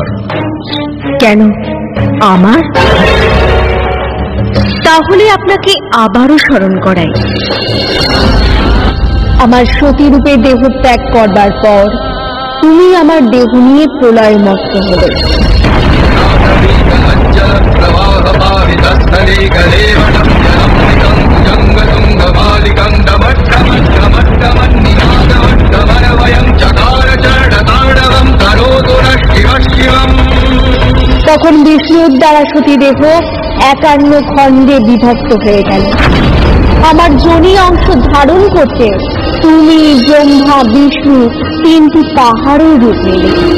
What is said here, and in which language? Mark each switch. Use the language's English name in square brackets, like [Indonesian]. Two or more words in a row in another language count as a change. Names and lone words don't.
[Bangla] কেন আমার? তাহলে আপনাকে আবারও স্মরণ করাই। আমার সতীরূপে দেহ ত্যাগ করবার পর তুমি আমার দেহ নিয়ে প্রলয় মত্ত হলে। [Sanskrit] जंग तुंग बालिकं डमट्टमट्टमट्टमन्निनादवट्ट [Bangla] তখন বিষ্ণুর দ্বারা সতীদেহ 51 খণ্ডে বিভক্ত হয়ে গেল। আমার যোনি অংশ ধারণ করতে তুমি, ব্রহ্মা, বিষ্ণু 3টি পাহাড়ের রূপ নিলে।